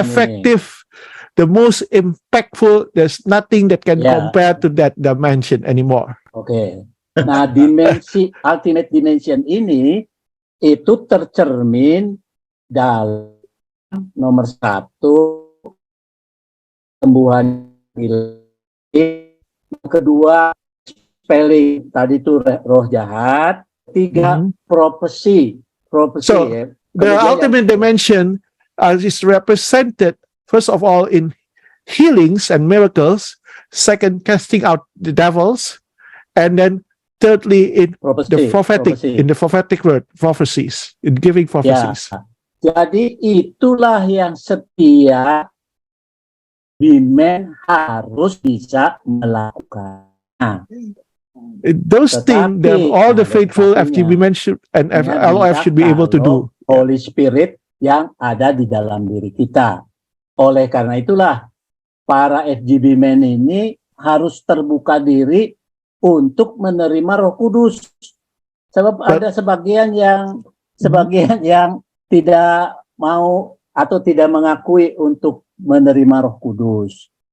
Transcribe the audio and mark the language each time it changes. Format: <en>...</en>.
<en>effective, the most impactful. There's nothing that can Yeah. compare to that dimension anymore.</en> <id>Oke. Nah, dimensi ultimate dimension ini itu tercermin dalam nomor satu, sembuhan ilahi, yang kedua spelling tadi itu roh jahat, tiga prophecy</id> <en>So,</en> <id>ya.</id> <en>The</en> <id>Kemudian</id> <en>ultimate dimension is represented first of all in healings and miracles, second casting out the devils, and then thirdly in the prophetic, in the prophetic word, prophecies, in giving prophecies.</en> <id>Jadi itulah yang setiap Bimen harus bisa melakukan. Nah,</id> <en>Those things that all the faithful FGB men should, and LOF should be able to do.</en> <id>Holy Spirit yang ada di dalam diri kita. Oleh karena itulah para FGB men ini harus terbuka diri untuk menerima Roh Kudus. Sebab ada sebagian yang tidak mau atau tidak mengakui untuk menerima Roh Kudus.</id>